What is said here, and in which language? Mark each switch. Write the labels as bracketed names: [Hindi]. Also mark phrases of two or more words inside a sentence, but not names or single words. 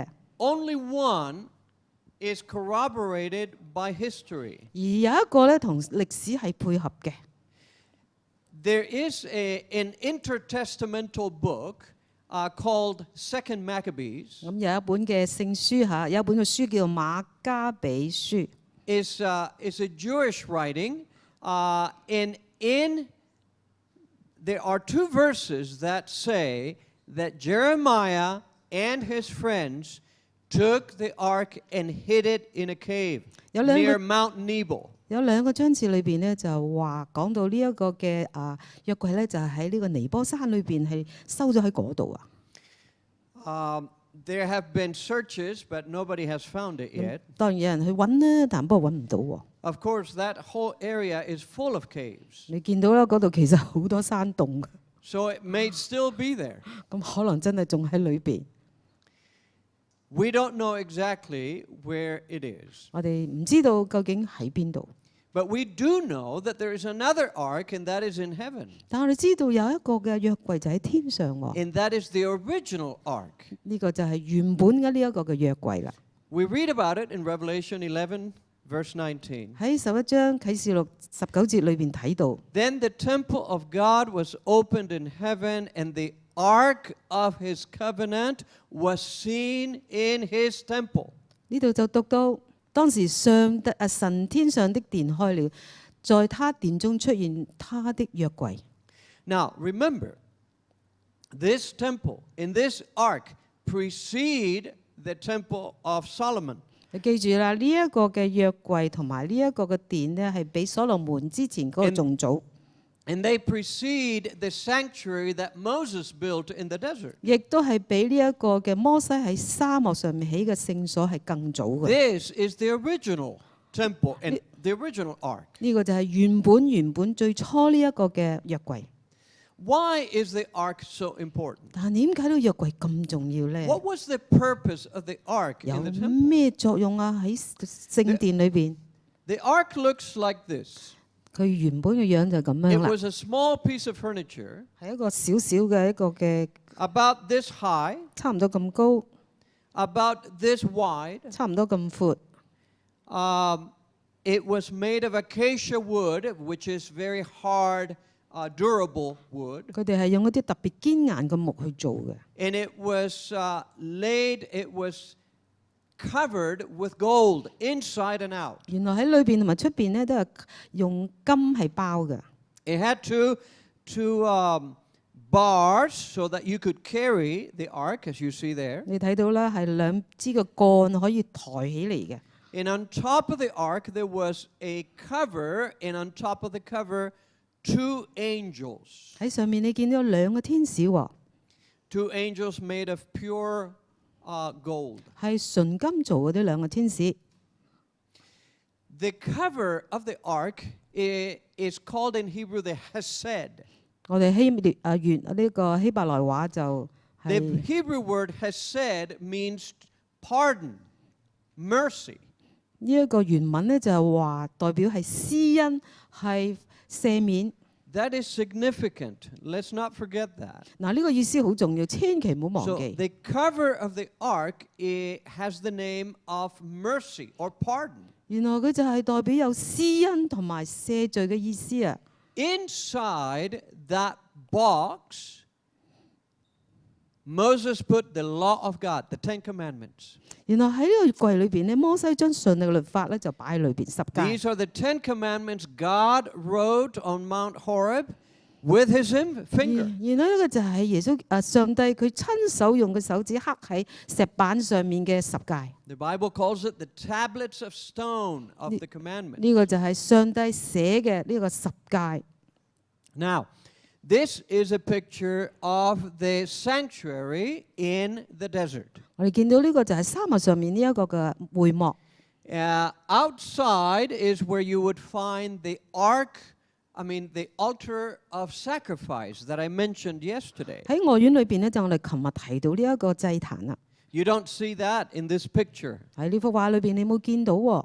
[English] Only one is corroborated by history. [Cantonese] 而有一個咧同歷史係配合嘅。 [English] There is an intertestamental book called Second Maccabees. [Cantonese] 咁有一本嘅聖書嚇，有一本嘅書叫做馬加比書。 [English] Is a Jewish writing, and there are 2 verses that say that Jeremiah and his friends took the ark and hid it in a cave near Mount Nebo. [Cantonese] 有2個章節裏邊咧就話講到呢一個嘅約櫃咧就係喺呢個尼波山裏邊係收咗喺嗰度啊。 [English] There have been searches, but nobody has found it yet. [Cantonese] 當然有人去揾啦，但不過揾唔到喎。 [English] Of course, that whole area is full of caves. [Cantonese] 你見到啦，嗰度其實好多山洞嘅。 [English] So it may still be there. [Cantonese] 咁可能真係仲喺裏邊。 [English] We don't know exactly where it is. [Cantonese] 我哋唔知道究竟喺邊度， [English] But we do know that there is another ark, and that is in heaven. [Cantonese] 但我哋知道有一個嘅約櫃就喺天上喎。 [English] And that is the original ark. [Cantonese] 呢個就係原本嘅呢一個嘅約櫃啦。 [English] We read about it in Revelation 11, verse 19. [Cantonese] 喺11章啟示錄19節裏邊睇到， [English] Then the temple of God was opened in heaven, and the ark of his covenant was seen in his temple. [Cantonese] 呢度就讀到當時神天上的殿開了，在他殿中出現他的約櫃。 [English] Now, remember, this temple in this ark precede the temple of Solomon. [Cantonese] 你記住啦，呢一個嘅約櫃同埋呢一個嘅殿呢，係比所羅門之前嗰個仲早， [English] And they precede the sanctuary that Moses built in the desert. [Cantonese] 亦都係比呢一個嘅摩西喺沙漠上面起嘅聖所係更早嘅。 [English] This is the original temple and the original ark. [Cantonese] 呢個就係原本最初呢一個嘅約櫃。 [English] Why is the ark so important? [Cantonese] 但係點解呢個約櫃咁重要呢？ [English] What was the purpose of the ark [Cantonese] 有 [English] in the temple? [Cantonese] 咩作用啊？喺聖殿裏邊， [English] The ark looks like this. [Cantonese] 佢原本嘅樣就咁 [English] It [Cantonese] 樣啦， [English] was a small piece of furniture [Cantonese] 係一個小嘅一個嘅， [English] about this high, [Cantonese] 差唔多咁高， [English] about this wide. [Cantonese] 差唔多咁闊。 [English] It was made of acacia wood, which is very hard, durable wood. [Cantonese] 佢哋係用一啲特別堅硬嘅木去做嘅。 [English] And it was it was covered with gold inside and out. [Cantonese] 原來喺裏邊同埋出邊咧都係用金係包嘅。 [English] It had two bars so that you could carry the ark, as you see there. [Cantonese] 你睇到啦，係兩支嘅杆可以抬起嚟嘅。 [English] And on top of the ark there was a cover, and on top of the cover, two angels. [Cantonese] 喺上面你見到兩個天使喎， [English] Two angels made of pure gold. [Cantonese] 係純金做嘅呢兩個天使。 [English] The cover of the ark is called in Hebrew the Hesed. [Cantonese] 我哋呢個希伯來話就 [English] The [Cantonese] 係 [English] Hebrew word Hesed means pardon, mercy. [Cantonese] 呢一個原文咧就係話代表係施恩，係赦免。 [English] That is significant. Let's not forget that. [Cantonese] 嗱，呢個意思好重要，千祈唔好 [English] So [Cantonese] 忘記。 [English] the cover of the ark has the name of mercy or pardon. [Cantonese] 原來佢就係代表有施恩同埋赦罪嘅意思啊！ [English] Inside that box, Moses put the law of God, the Ten Commandments. [Cantonese] 原來喺呢個櫃裏邊咧，摩西將上帝嘅律法咧就擺喺裏邊十誡。 [English] These are the Ten Commandments God wrote on Mount Horeb with his finger. [Cantonese] 原來呢個就係耶穌上帝佢親手用嘅手指刻喺石板上面嘅十誡。 [English] The Bible calls it the tablets of stone of the commandment. [Cantonese] 呢個就係上帝寫嘅呢個十誡。 [English] Now, this is a picture of the sanctuary in the desert. [Cantonese] 我哋見到呢個就係沙漠上面呢一個嘅會幕。 [English] Outside is where you would find the the altar of sacrifice that I mentioned yesterday. [Cantonese] 喺外院裏邊咧，就我哋琴日提到呢一個祭壇啦。 [English] You don't see that in this picture. [Cantonese] 喺呢幅畫裏邊，你冇見到喎。